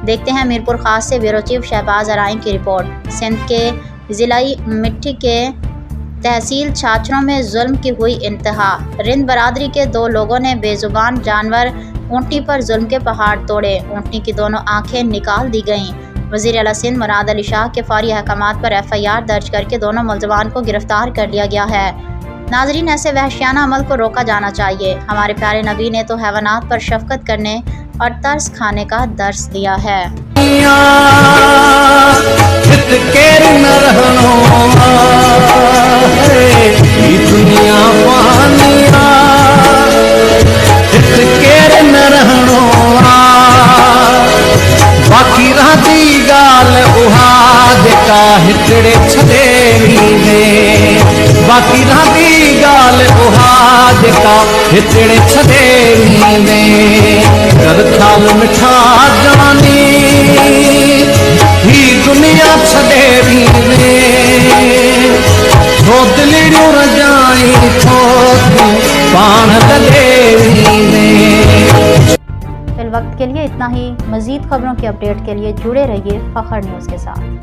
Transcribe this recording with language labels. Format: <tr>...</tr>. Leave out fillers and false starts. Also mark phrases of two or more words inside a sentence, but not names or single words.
<ur>دیکھتے ہیں میرپور خاص سے</ur> <en>bureau chief</en> <ur>شہباز آرائیں کی رپورٹ. سندھ کے ضلعی مٹی کے تحصیل چھاچھرو میں ظلم کی ہوئی انتہا. رند برادری کے 2 لوگوں نے بےزبان جانور اونٹنی پر ظلم کے پہاڑ توڑے. اونٹنی کی دونوں آنکھیں نکال دی گئیں. وزیر اعلیٰ سندھ مراد علی شاہ کے فوری احکامات پر FIR درج کرکے دونوں ملزمان کو گرفتار کر لیا گیا ہے. ناظرین، ایسے وحشیانہ عمل کو روکا جانا چاہیے. ہمارے پیارے نبی نے تو حیوانات پر شفقت کرنے اور ترس کھانے کا درس دیا ہے.</ur> <sd>बाकी रहती गाल उहा जेका हिकड़े छॾे वींदे, बाकी रहती गाल उहा जेका हिकड़े छॾे वींदे। कर ख़्याल मिठा जानी ही दुनिया छॾे वींदे, छो दिलियूं रजाई छो तूं पाण लॻे वींदे।</sd> <ur>فی الوقت کے لیے اتنا ہی. مزید خبروں کے اپڈیٹ کے لیے جڑے رہیے فخر نیوز کے ساتھ.</ur>